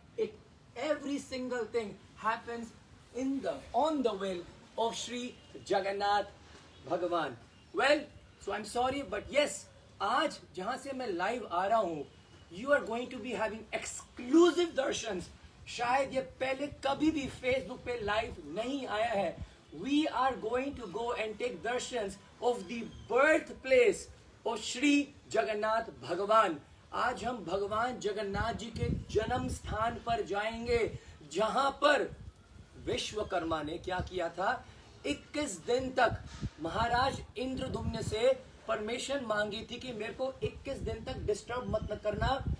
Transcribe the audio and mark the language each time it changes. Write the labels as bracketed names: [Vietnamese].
[English] It every single thing happens in the on the will of Shri Jagannath Bhagwan. Well so I am sorry but yes, [Hindi] आज जहां से मैं live आ रहा हूं [English] You are going to be having exclusive darshan. [Hindi] शायद ये पहले कभी भी फेसबुक पे लाइव नहीं आया है। [English] We are going to go and take darshans of the birthplace of Shri Jagannath Bhagwan. [Hindi] आज हम भगवान जगन्नाथ जी के जन्म स्थान पर जाएंगे, जहां पर विश्वकर्मा ने क्या किया था, 21 दिन तक महाराज इंद्रदुम्न से परमिशन मांगी थी कि मेरे को 21 दिन तक डिस्टर्ब मत करना।